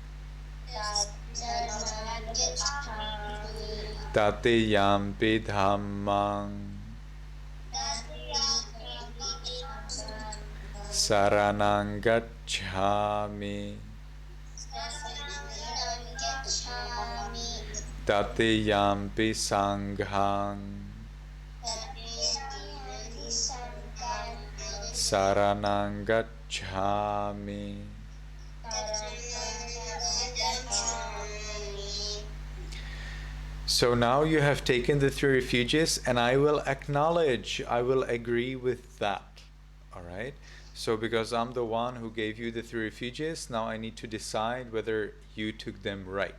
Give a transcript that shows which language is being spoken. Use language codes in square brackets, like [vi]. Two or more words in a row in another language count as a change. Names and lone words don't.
[pi] Tatiyampi Dhammang Saranang Gacchami. Tatiyampi Sanghang Saranang Gacchami. [en] So now you have taken the three refuges, and I will acknowledge, I will agree with that. All right? So because I'm the one who gave you the three refuges, now I need to decide whether you took them right.